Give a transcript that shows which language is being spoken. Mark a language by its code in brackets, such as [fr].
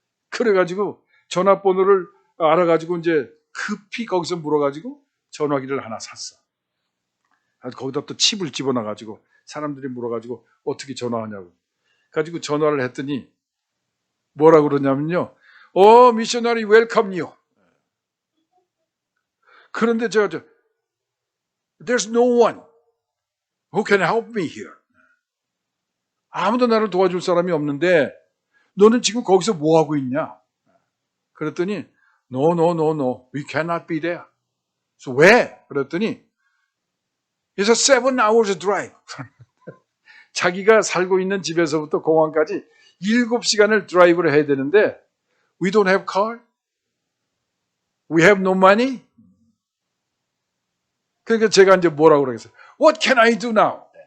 [ko] 그래가지고 전화번호를 알아가지고 이제 급히 거기서 물어가지고 전화기를 하나 샀어. 거기다 또 칩을 집어넣어가지고 사람들이 물어가지고 어떻게 전화하냐고. 가지고 전화를 했더니 뭐라고 그러냐면요. [en] 미셔너리 웰컴요. [ko] 그런데 제가 [en] There's no one who can help me here. [ko] 아무도 나를 도와줄 사람이 없는데 너는 지금 거기서 뭐 하고 있냐? 그랬더니 [en] No, we cannot be there. [ko] 그래서 왜? 그랬더니 [en] It's a 7 hours drive. [ko] 자기가 살고 있는 집에서부터 공항까지 7시간을 드라이브를 해야 되는데 [en] We don't have car. We have no money. [ko] 그러니까 제가 이제 뭐라고 그러겠어요? [en] What can I do now?